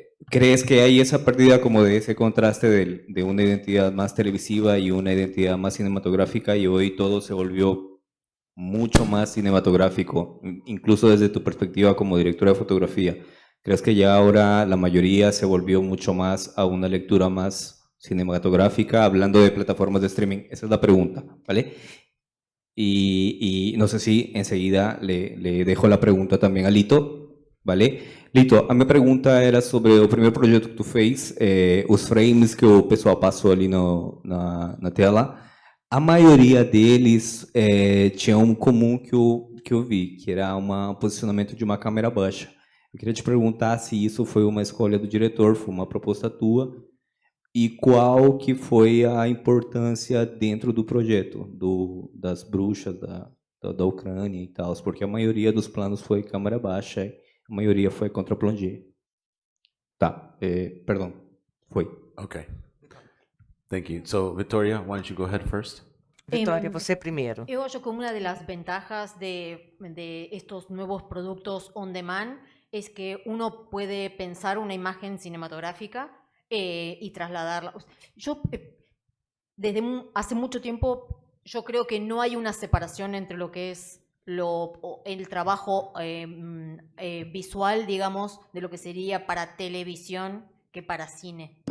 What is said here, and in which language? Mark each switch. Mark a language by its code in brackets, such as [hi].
[es] ¿Crees que hay esa pérdida como de ese contraste de una identidad más televisiva y una identidad más cinematográfica y hoy todo se volvió mucho más cinematográfico, incluso desde tu perspectiva como directora de fotografía? ¿Crees que ya ahora la mayoría se volvió mucho más a una lectura más cinematográfica, hablando de plataformas de streaming? Esa es la pregunta, ¿vale? Y no sé si enseguida le dejo la pregunta también a Lito, ¿vale? [pt] Lito, a minha pergunta era sobre o primeiro projeto que tu fez, os frames que o pessoal passou ali na tela. A maioria deles tinha um comum que eu vi, que era um posicionamento de uma câmera baixa. Eu queria te perguntar se isso foi uma escolha do diretor, foi uma proposta tua, e qual que foi a importância dentro do projeto, das bruxas da Ucrânia e tal, porque a maioria dos planos foi câmera baixa, a maioria foi contra plongé. Tá, perdão, foi. [en] Okay. Thank you. So, Victoria, why don't you go ahead first? [pt] Vitória, você primeiro. [es] Yo creo que una de las ventajas de estos nuevos productos on demand es que uno puede pensar una imagen cinematográfica y trasladarla. Yo, hace mucho tiempo, yo creo que no hay una separación entre lo que es el trabajo visual, digamos, de lo que sería para televisión que para cine.